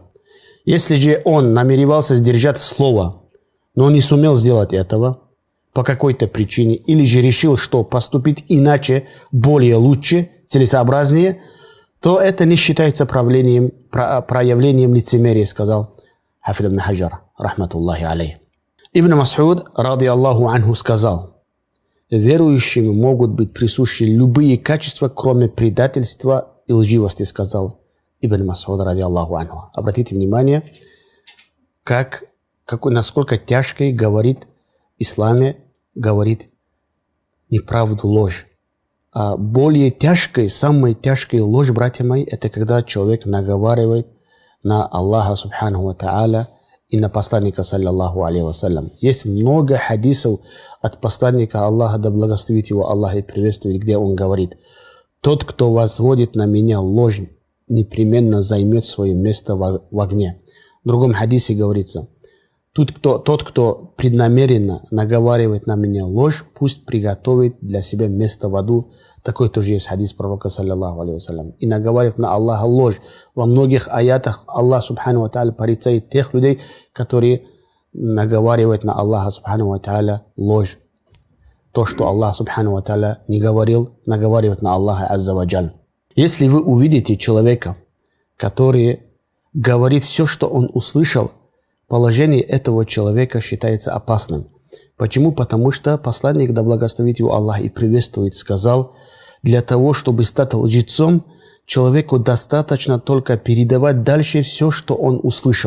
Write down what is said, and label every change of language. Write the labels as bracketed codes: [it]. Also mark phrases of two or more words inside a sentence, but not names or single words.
[ru] Если же он намеревался сдержать слово, но не сумел сделать этого по какой-то причине, или же решил, что поступить иначе, более лучше, целесообразнее, то это не считается проявлением лицемерия, сказал Хафид ибн Хаджар, [ar] رحمة الله عليه. [ru] Ибн Мас'уд, [ar] رضي الله عنه, [ru] сказал: верующим могут быть присущи любые качества, кроме предательства и лживости, сказал Ибн Мас'уд, [ar] رضي الله عنه. [ru] Обратите внимание, насколько тяжкой говорит в исламе, говорит неправду, ложь. А более тяжкой, самой тяжкой ложь, братья мои, это когда человек наговаривает на [ar] الله سبحانه وتعالى [ru] и на посланника, [ar] صلى الله عليه وسلم. [ru] Есть много хадисов от посланника Аллаха, да благословит его Аллах и приветствует, где он говорит: тот, кто возводит на меня ложь, непременно займет свое место в огне. В другом хадисе говорится: тот, кто преднамеренно наговаривает на меня ложь, пусть приготовит для себя место в аду. Такой тоже есть хадис пророка, [ar] صلى الله عليه وسلم. [ru] И наговаривает на Аллаха ложь. Во многих аятах [ar] الله سبحانه وتعالى [ru] порицает тех людей, которые наговаривают на [ar] الله سبحانه وتعالى [ru] ложь. То, что [ar] الله سبحانه وتعالى [ru] не говорил, наговаривает на [ar] الله عز وجل. [ru] Если вы увидите человека, который говорит все, что он услышал, положение этого человека считается опасным. Почему? Потому что посланник, да благословит его Аллах и приветствует, сказал: для того, чтобы стать лжецом, человеку достаточно только передавать дальше все, что он услышал.